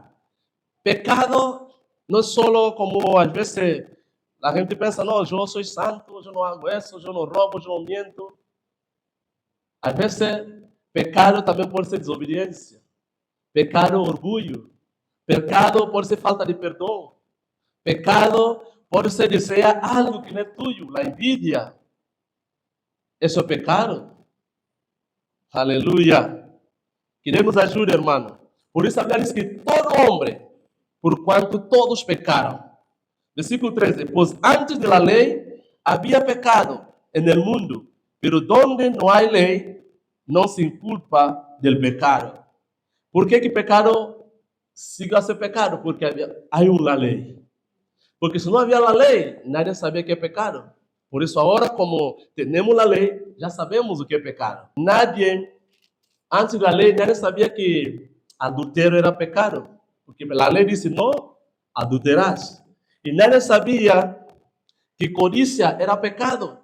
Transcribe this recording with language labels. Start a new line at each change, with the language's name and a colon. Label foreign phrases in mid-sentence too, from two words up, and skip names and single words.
Spanish: Pecado no es solo como a veces la gente piensa, no, yo soy santo, yo no hago eso, yo no robo, yo no miento. A veces pecado también puede ser desobediencia. Pecado, orgullo.
Portuguese: Pecado pode ser falta de perdão. Pecado pode ser desejar algo que não é
Spanish: tuyo, la envidia.
Portuguese: Isso é pecado. Aleluia. Que Deus nos ajude, hermano. Por isso a Bíblia diz que todo homem, por quanto todos pecaram. Versículo 13. Pois antes da lei havia pecado no mundo, pero donde não há lei, não se inculpa
Spanish: del pecado.
Portuguese: Por que pecado siga a ser pecado? Porque há uma lei. Porque se não havia a lei, nadie sabia que é pecado. Por isso agora, como temos a lei, já sabemos o que é pecado. Antes da lei, nadie sabia que adultério era pecado. Porque a lei disse, não adulterarás. E nadie sabia que codícia era pecado.